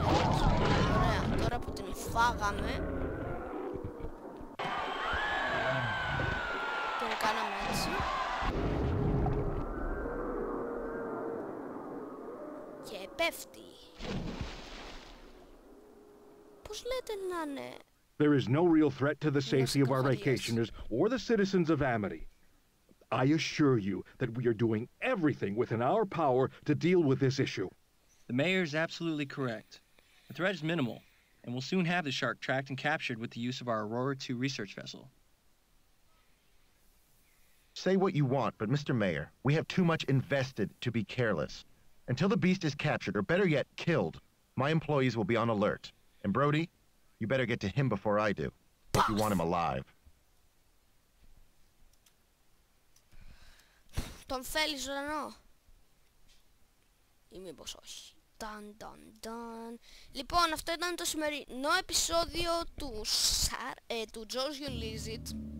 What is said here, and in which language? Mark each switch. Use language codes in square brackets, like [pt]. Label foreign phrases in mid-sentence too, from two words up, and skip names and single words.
[el] Ωραία, τώρα που την φάγαμε την κάναμε έτσι και πέφτει. Πώς λέτε να είναι? [en] There is no real threat to the safety of our vacationers or the citizens of Amity. I assure you that we are doing everything within our power to deal with this issue. The mayor is absolutely correct. The threat is minimal, and we'll soon have the shark tracked and captured with the use of our Aurora 2 research vessel. Say what you want, but Mr. Mayor, we have too much invested to be careless. Until the beast is captured, or better yet, killed, my employees will be on alert. And Brody, you better get to him before I do, if you want him alive. [el] Τον θέλεις ζωντανό? Ή μήπως όχι? Λοιπόν, αυτό ήταν το σημερινό επεισόδιο του Jojo Lizard.